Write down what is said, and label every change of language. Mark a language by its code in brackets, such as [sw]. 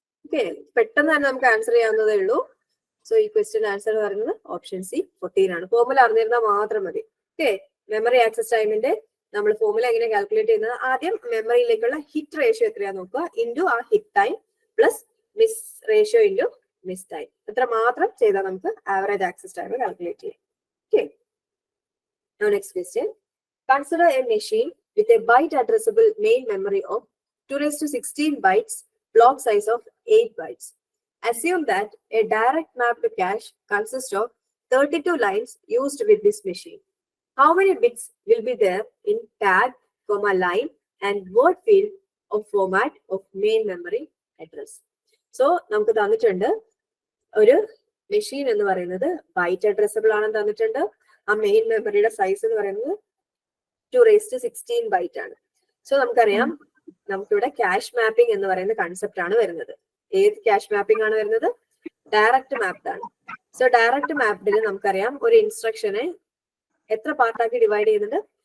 [ml] Okay, പെട്ടെന്ന് തന്നെ നമുക്ക് ആൻസർ ചെയ്യാവുന്നതേ ഉള്ളൂ. സോ ഈ ക്വസ്റ്റ്യൻ ആൻസർ പറയുന്നത് ഓപ്ഷൻ സി 14 ആണ്. ഫോർമുല അറിഞ്ഞിരുന്നാൽ മാത്രം മതി. ഓക്കെ, മെമ്മറി ആക്സസ് ടൈമിന്റെ നമ്മൾ ഫോർമുല എങ്ങനെ കാൽക്കുലേറ്റ് ചെയ്യുന്നത്? ആദ്യം മെമ്മറിയിലേക്കുള്ള ഹിറ്റ് റേഷ്യോ എത്രയാന്ന് നോക്കുക, ഇൻറ്റു ആ hit time plus miss ratio into miss time. എത്ര മാത്രം ചെയ്താൽ നമുക്ക് ആവറേജ് ആക്സസ് ടൈം കാൽക്കുലേറ്റ് ചെയ്യാം. [en] Okay, now next question. Consider a machine with a byte addressable main memory of 2⁻16 bytes, block size of 8 bytes. Assume that a direct mapped cache consists of 32 lines used with this machine. How many bits will be there in tag, line and word field of format of main memory address? [ml] So, നമുക്ക് തന്നിട്ടുണ്ട് ഒരു machine എന്ന് പറയുന്നത് byte addressable ആണെന്ന് തന്നിട്ടുണ്ട്. ആ main മെമ്മറിയുടെ size എന്ന് പറയുന്നത് 2⁻16 ബൈറ്റ് ആണ്. സോ നമുക്കറിയാം നമുക്കിവിടെ ക്യാഷ് മാപ്പിംഗ് എന്ന് പറയുന്ന കൺസെപ്റ്റ് ആണ് വരുന്നത്. ഏത് ക്യാഷ് മാപ്പിംഗ് ആണ് വരുന്നത്? ഡയറക്റ്റ് മാപ്ഡ് ആണ്. സോ ഡയറക്റ്റ് മാപ്ഡിൽ നമുക്കറിയാം ഒരു ഇൻസ്ട്രക്ഷനെ എത്ര പാർട്ടാക്കി ഡിവൈഡ് ചെയ്യുന്നുണ്ട്?